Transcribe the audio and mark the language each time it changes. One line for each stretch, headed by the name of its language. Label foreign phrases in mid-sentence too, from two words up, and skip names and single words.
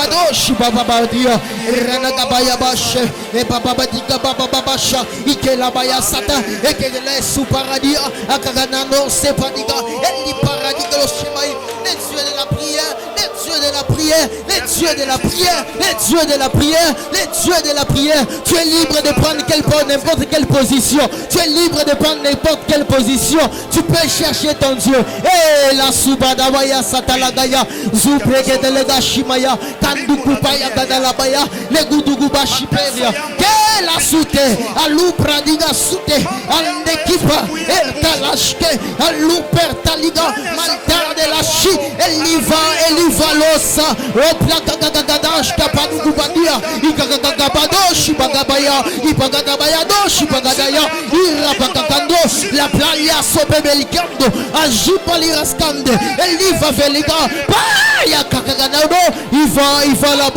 French: Les dieux de la prière. Tu es libre de prendre n'importe quelle position. Tu es libre de prendre n'importe quelle position. Tu peux chercher ton Dieu. Et la subadawaya satalagaya, zubrege de legashimaya, kandukupaya gadalabaya, leguduguba shiperia. La soute, alupradiga soute, andekipa, ertalashke, alupertaliga, maltar de la chi, eliva losa, oplakagagadash, kapanugubadia, ikagagabadoshi bagabaya, ipagadabayadoshi bagadaya, irapakakando, la playa sobebelikando, ajipaliraskande, eliva veliga, paya kakaganado, iva la